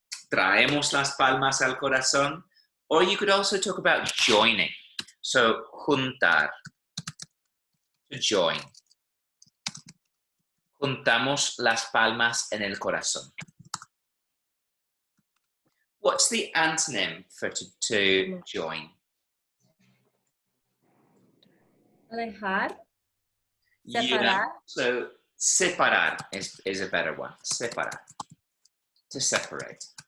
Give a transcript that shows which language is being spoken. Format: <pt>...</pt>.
<es>Traemos las palmas al corazón.</es> <en>Or you could also talk about joining. So juntar, to join.</en> <es>Juntamos las palmas en el corazón.</es> <en>What's the antonym for to join?</en> <es>Alejar.</es> <en>Yeah,</en> <es>Separar.</es> <en>so separar is a better one. Separar. To separate.</en>